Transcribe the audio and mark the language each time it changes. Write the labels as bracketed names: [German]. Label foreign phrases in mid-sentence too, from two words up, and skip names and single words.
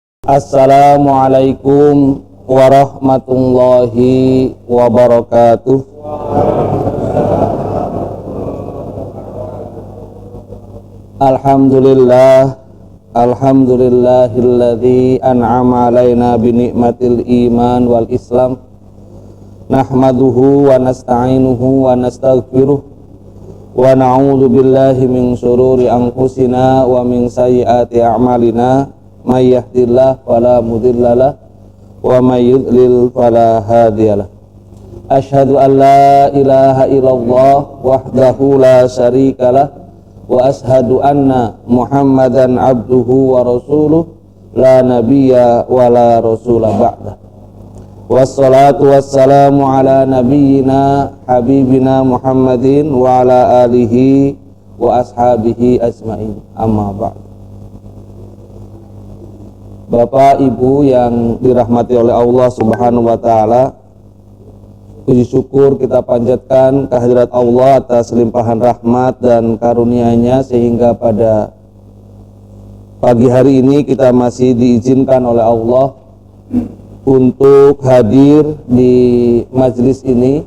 [Arabic] السلام عليكم ورحمة الله وبركاته. الحمد لله الذي أنعم علينا بنعمة الإيمان والإسلام. نحمده ونستعينه ونستغفره ونعوذ بالله من شرور أنفسنا ومن سيئات أعمالنا. من يهده الله فلا مضل له ومن يضلل فلا هادي له. أشهد أن لا إله إلا الله وحده لا شريك له وأشهد أن محمدا عبده ورسوله لا نبي ولا رسول بعده. والصلاة والسلام على نبينا حبيبنا محمد وعلى آله وأصحابه أجمعين. أما بعد. [Indonesian] Bapak Ibu yang dirahmati oleh Allah [Arabic] سبحانه وتعالى, [Indonesian] puji syukur kita panjatkan kehadirat Allah atas limpahan rahmat dan karunia-Nya sehingga pada pagi hari ini kita masih diizinkan oleh Allah untuk hadir di majelis ini.